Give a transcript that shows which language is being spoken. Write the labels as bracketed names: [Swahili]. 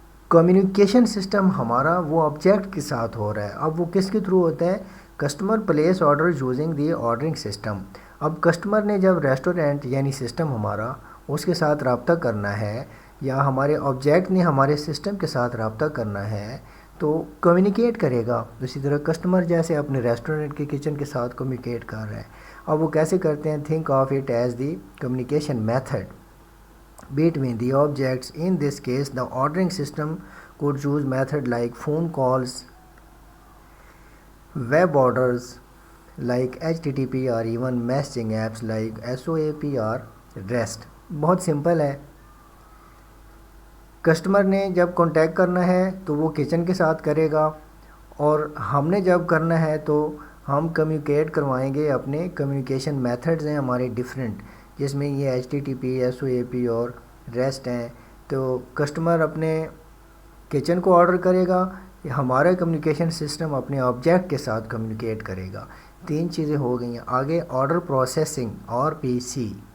[Urdu] Communication system ہمارا وہ object کے ساتھ ہو رہا ہے۔ اب وہ کس کے تھرو ہوتا ہے؟ [English] Customer place order using the ordering system. [Urdu] اب کسٹمر نے جب ریسٹورینٹ یعنی سسٹم ہمارا اس کے ساتھ رابطہ کرنا ہے، یا ہمارے آبجیکٹ نے ہمارے سسٹم کے ساتھ رابطہ کرنا ہے تو کمیونیکیٹ کرے گا۔ اسی طرح کسٹمر جیسے اپنے ریسٹورینٹ کے کچن کے ساتھ کمیونیکیٹ کر رہے ہیں۔ اب وہ کیسے کرتے ہیں؟ [English] Think of it as the communication method between the objects. In this case, the ordering system could use method like phone calls, web orders like HTTP, or even messaging apps like SOAP or REST. [Urdu] بہت simple ہے۔ Customer نے جب contact کرنا ہے تو وہ kitchen کے ساتھ کرے گا، اور ہم نے جب کرنا ہے تو ہم کمیونیکیٹ کروائیں گے۔ اپنے کمیونیکیشن میتھڈز ہیں ہمارے ڈفرینٹ، جس میں یہ HTTP، SOAP اور REST ہیں۔ تو کسٹمر اپنے کچن کو آرڈر کرے گا، ہمارا کمیونیکیشن سسٹم اپنے آبجیکٹ کے ساتھ کمیونیکیٹ کرے گا۔ تین چیزیں ہو گئی ہیں۔ آگے آرڈر پروسیسنگ RPC.